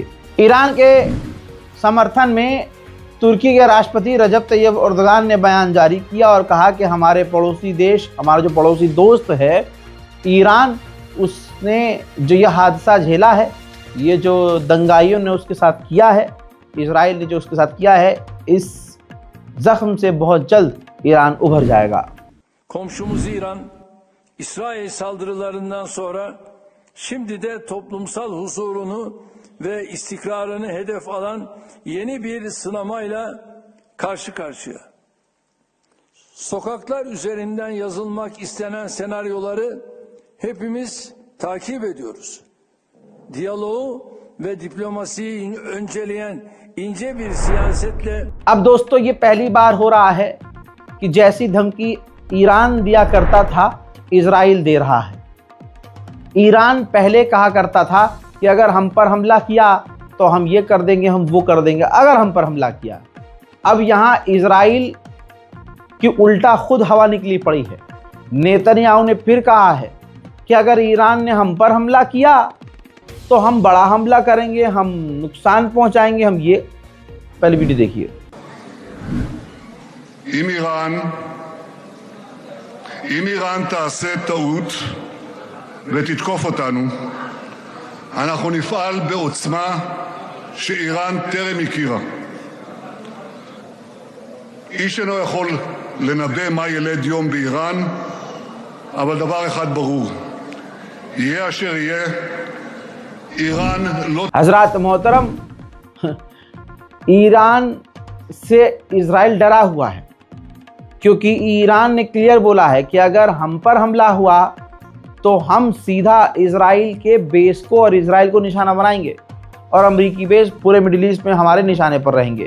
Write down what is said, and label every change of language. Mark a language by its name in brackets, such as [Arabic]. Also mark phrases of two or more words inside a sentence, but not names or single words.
[Hindi] ईरान के समर्थन में तुर्की के राष्ट्रपति रजब तैयब एर्दोगान ने बयान जारी किया और कहा कि हमारे पड़ोसी देश, हमारा जो पड़ोसी दोस्त है ईरान, उसने जो यह हादसा झेला है, ये जो दंगाइयों ने उसके साथ किया है, इजराइल ने जो उसके साथ किया है, इस जख्म से बहुत जल्द ईरान उभर जाएगा। [Turkish] Komşumuz İran, İsrail saldırılarından sonra şimdi de toplumsal huzurunu ve istikrarını hedef alan yeni bir sınamayla karşı karşıya. Sokaklar üzerinden yazılmak istenen senaryoları hepimiz takip ediyoruz. Diyaloğu ve diplomasiyi önceleyen ince bir siyasetle... [Hindi] अब दोस्तों ये पहली बार हो रहा है कि जैसी धमकी ईरान दिया करता था इजराइल दे रहा है। ईरान पहले कहा करता था कि अगर हम पर हमला किया तो हम ये कर देंगे, हम वो कर देंगे अगर हम पर हमला किया। अब यहाँ इजराइल की उल्टा खुद हवा निकली पड़ी है। नेतन्याहू ने फिर कहा है कि अगर ईरान ने हम पर हमला किया तो हम बड़ा हमला करेंगे, हम नुकसान पहुंचाएंगे। हम ये पहले वीडियो देखिए। [Hebrew] אם איראן תעשה טעות ותתקוף אותנו, אנחנו נפעל בעוצמה שאיראן טרם הכירה. איש אינו יכול לנבא מה ילד יום באיראן, אבל דבר אחד ברור, יהיה אשר יהיה, איראן לא... [Hindi] हजरात मोहतरम, ईरान से इजराइल डरा हुआ है क्योंकि ईरान ने क्लियर बोला है कि अगर हम पर हमला हुआ तो हम सीधा इजराइल के बेस को और इजराइल को निशाना बनाएंगे और अमेरिकी बेस पूरे मिडिल ईस्ट में हमारे निशाने पर रहेंगे।